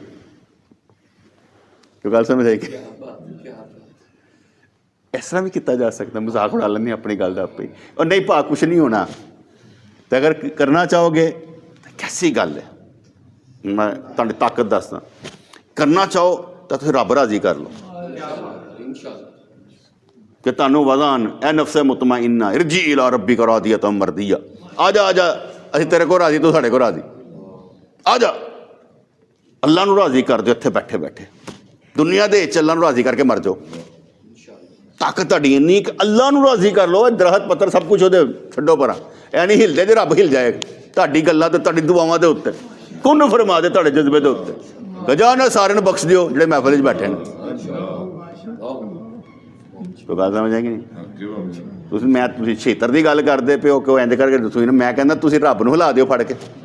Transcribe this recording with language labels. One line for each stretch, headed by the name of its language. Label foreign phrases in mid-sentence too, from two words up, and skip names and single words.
Punjabi: تو گل سمجھ آئی کہ
Urdu: اس طرح بھی کیا جا سکتا,
Punjabi: مذاق اڑا لینی اپنی گل کا آپ ہی. اور نہیں پا کچھ نہیں ہونا, تو اگر کرنا چاہو گے تو کیسی گل ہے, میں تھوڑی طاقت دسدا, کرنا چاہو تو رب راضی کر لو. ਕਿ ਤੁਹਾਨੂੰ ਵਜ਼ਾਨ ਏ
Arabic: نفس مطمئنة ارجعي الى ربك راضية مرضية,
Punjabi: ਆ ਜਾ ਅਸੀਂ ਤੇਰੇ ਕੋ ਰਾਜ਼ੀ, ਤੂੰ ਸਾਡੇ ਕੋ ਰਾਜ਼ੀ, ਆ ਜਾ। ਅੱਲਾਹ ਨੂੰ ਰਾਜ਼ੀ ਕਰ ਦਿਓ ਇੱਥੇ ਬੈਠੇ ਬੈਠੇ, ਦੁਨੀਆ ਦੇ ਅੱਲਾਹ ਨੂੰ ਰਾਜ਼ੀ ਕਰਕੇ ਮਰ ਜਾਓ। ਤਾਕਤ ਤੁਹਾਡੀ ਇੰਨੀ ਕਿ ਅੱਲਾਹ ਨੂੰ ਰਾਜ਼ੀ ਕਰ ਲਓ। ਦਰਖ਼ਤ ਪੱਤਰ ਸਭ ਕੁਝ ਉਹਦੇ ਛੱਡੋ ਪਰਾਂ, ਐ ਨਹੀਂ ਹਿੱਲਦੇ ਜੇ ਰੱਬ ਹਿੱਲ ਜਾਏਗਾ ਤੁਹਾਡੀ ਗੱਲਾਂ ਤੇ ਤੁਹਾਡੀ ਦੁਆਵਾਂ ਦੇ ਉੱਤੇ। ਕੁਨ ਫਰਮਾ ਦੇ ਤੁਹਾਡੇ ਜਜ਼ਬੇ ਦੇ ਉੱਤੇ, ਗਜਾ ਨਾਲ ਸਾਰਿਆਂ ਨੂੰ ਬਖਸ਼ ਦਿਓ ਜਿਹੜੇ ਮਹਿਫਲ 'ਚ ਬੈਠੇ ਨੇ। ਕੋਈ ਗੱਲ ਸਮਝ ਆਏਗੀ ਨਹੀਂ? ਤੁਸੀਂ ਛੇਤਰ ਦੀ ਗੱਲ ਕਰਦੇ ਪਿਓ ਕਿ ਇੰਜ ਕਰਕੇ ਦੱਸੋ ਨਾ, ਮੈਂ ਕਹਿੰਦਾ ਤੁਸੀਂ ਰੱਬ ਨੂੰ ਹਿਲਾ ਦਿਓ ਫੜ ਕੇ।